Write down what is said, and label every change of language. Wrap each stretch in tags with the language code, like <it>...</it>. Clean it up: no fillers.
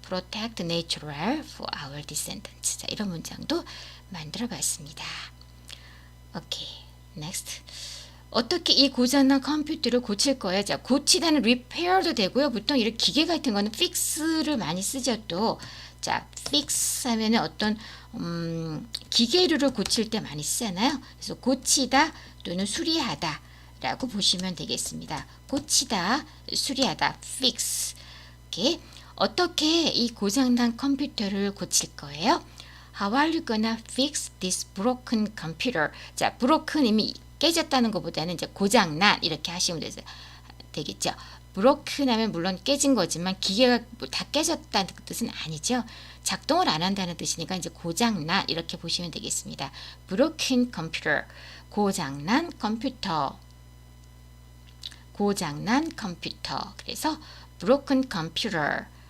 <en>protect nature well for our descendants.</en> <ko>자, 이런 문장도 만들어 봤습니다.</ko> <en>오케이, next.</en> <ko>어떻게 이 고장난 컴퓨터를 고칠 거예요? 자, 고치다는 repair도 되고요. 보통 이런 기계 같은 거는 fix를 많이 쓰죠. 또, 자, fix 하면은 어떤 기계류를 고칠 때 많이 쓰잖아요. 그래서 고치다 또는 수리하다 라고 보시면 되겠습니다. 고치다, 수리하다, fix. 어떻게 이 고장난 컴퓨터를 고칠 거예요?</ko> <en>How are you gonna fix this broken computer?</en> <ko>자, broken 이미 깨졌다는 것보다는 이제 고장난 이렇게 하시면 되겠죠. broken 하면 물론 깨진 거지만 기계가 다 깨졌다는 뜻은 아니죠. 작동을 안 한다는 뜻이니까 이제 고장난 이렇게 보시면 되겠습니다.</ko> <en>broken computer,</en> <ko>고장난 컴퓨터. 고장난 컴퓨터. 그래서</ko> <en>broken computer.</en>